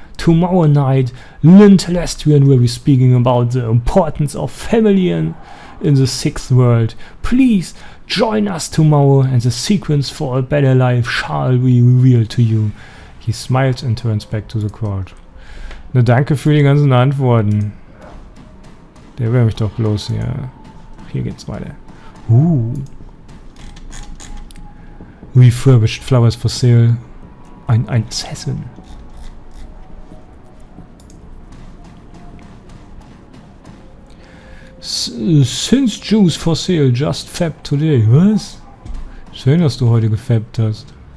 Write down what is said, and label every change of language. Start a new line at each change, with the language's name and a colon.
English: Tomorrow night, Lynn Telestrian will be speaking about the importance of family in the sixth world. Please join us tomorrow and the secrets for a better life shall be revealed to you. He smiles and turns back to the crowd.
German: Na, danke für die ganzen Antworten. Der wäre mich doch bloß hier. Hier geht's weiter.
English: Refurbished flowers for sale.
German: Ein Assassin.
English: Since Juice for sale, just fabbed today.
German: Was? Schön, dass du heute gefabbt hast.